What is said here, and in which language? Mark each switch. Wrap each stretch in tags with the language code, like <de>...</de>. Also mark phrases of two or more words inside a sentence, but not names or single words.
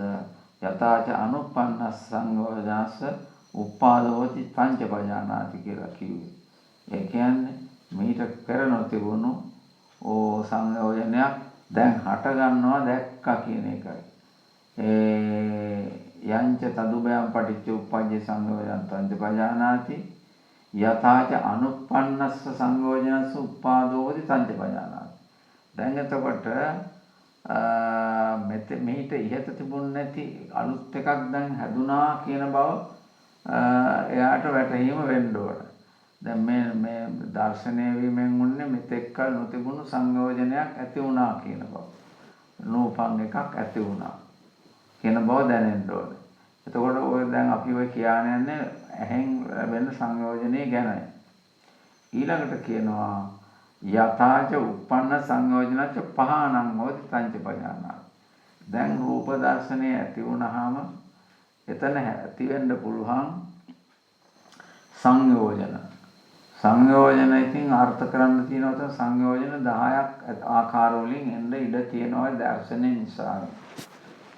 <pi>යතාච අනුප්පන්නස් සංයෝජනස්ස උපාදෝති පංච පජානාති</pi> <si>කියලා කිව්වේ. ඒ කියන්නේ මීට පෙර නොතිබුණු සංයෝජනයක් දැන් හට ගන්නවා දැක්කා කියන එකයි.</si> <pi>යංච තදුබයම් පටිච්ච උප්පජ්ජ සංයෝජන තංච පජානාති යථාච අනුප්පන්නස්ස සංයෝජනස්ස උපාදෝති තංච පජානාති.</pi> <si>දැන් එතකොට මීට ඉහත තිබුණ නැති අලුත් එකක් දැන් හැදුනා කියන බව එයාට වැටහීම වෙන්න ඕන. දැන් මේ දර්ශනය වීමෙන් උන්නේ මෙතෙක් කල නොතිබුණු සංයෝජනයක් ඇති වුණා කියන බව. නූපන් එකක් ඇති වුණා කියන බව දැනෙන්න ඕනේ. එතකොට ඔය දැන් අපි ඔය කියන යන්නේ ඇහෙන් ලැබෙන සංයෝජනයේ ගැනයි. ඊළඟට කියනවා</si> <pi>යථාච උප්පන්න සංයෝජනච පහානං හෝති පංච පජානාති.</pi> <si>දැන් රූප දර්ශනය ඇති වුණාම එතන ඇති වෙන්න පුළුවන් සංයෝජන. සංයෝජන ඉතින් අර්ථ කරන්න තියෙනවා සංයෝජන 10ක් ආකාර වලින් එන්න ඉඩ තියෙනවා දර්ශනය නිසා.</si>